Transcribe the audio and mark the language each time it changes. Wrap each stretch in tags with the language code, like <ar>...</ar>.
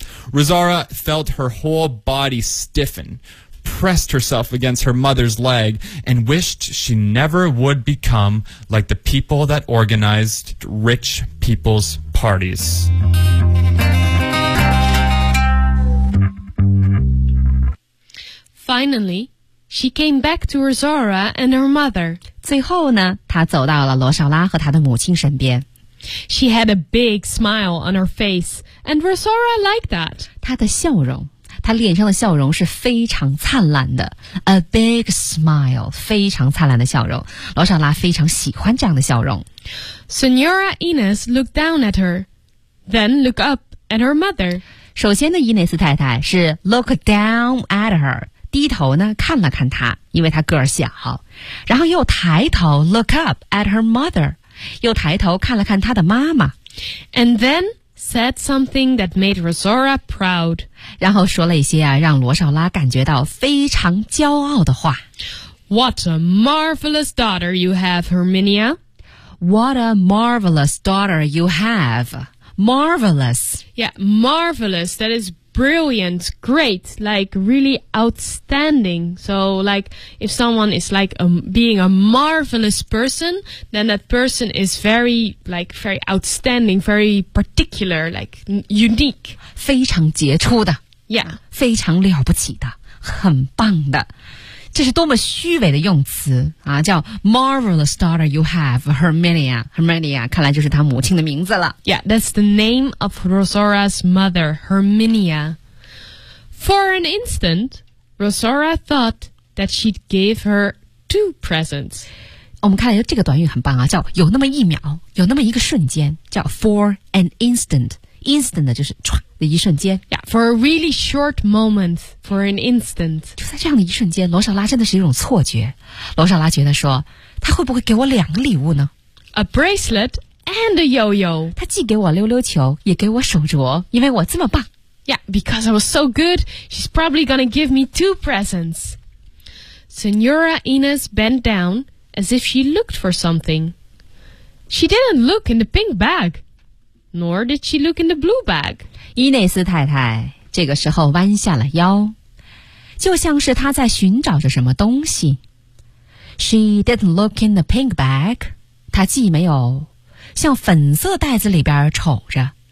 <en>Rosara felt her whole body stiffen, pressed herself against her mother's leg, and wished she never would become like the people that organized rich people's parties. Finally,She came back to Rosora and her mother.</en> <zh>最后呢，她走到了罗少拉和她的母亲身边。</zh> <en>She had a big smile on her face, and Rosora liked that.</en> <zh>她的笑容，她脸上的笑容是非常灿烂的。</zh> <en>A big smile,</en> <zh>非常灿烂的笑容。罗少拉非常喜欢这样的笑容。</zh> <en>Senora Ines looked down at her, then looked up at her mother.</en> <zh>首先的伊内斯太太是</zh> <en>look down at her,</en> <zh>低头呢看了看她，因为她个儿小，然后又抬头</zh> <en>look up at her mother，</en> <zh>又抬头看了看她的妈妈。</zh> <en>And then said something that made Rosaura proud，</en> <zh>然后说了一些啊让罗少拉感觉到非常骄傲的话。</zh> <en>What a marvelous daughter you have, Herminia. What a marvelous daughter you have. Marvelous. Yeah, marvelous. That is brilliant, great, like really outstanding. So like if someone is like being a marvelous person, then that person is very, like very outstanding, very particular, like unique.</en> <zh>非常杰出的。</zh> <en>Yeah.</en> <zh>非常了不起的。很棒的。这是多么虚伪的用词啊！叫</zh> <en>marvelous daughter you have,</en> <zh>Herminia. Herminia 看来就是她母亲的名字了。</zh> <en>Yeah, that's the name of Rosaura's mother, Herminia. For an instant, Rosaura thought that she'd give her two presents.</en> <zh>我们看来这个短语很棒啊，叫有那么一秒，有那么一个瞬间，叫</zh> <en>for an instant.</en> <zh>Instant 的就是唰的一瞬间。</zh> <en>Yeah, for a really short moment, for an instant.</en> <zh>就在这样的一瞬间，罗莎拉真的是一种错觉。罗莎拉觉得说，她会不会给我两个礼物呢</zh> <en>？A bracelet and a yo-yo.</en> <zh>她既给我溜溜球，也给我手镯，因为我这么棒。</zh> <en>Yeah, because I was so good, she's probably gonna give me two presents. Senora Inez bent down as if she looked for something. She didn't look in the pink bag. Nor did she look in the blue bag.</en> <zh>伊内斯太太这个时候弯下了腰，就像是她在寻找着什么东西。</zh> <en>She didn't look in the pink bag.</en> <zh>她既没有向粉色袋子里边瞅着。</zh>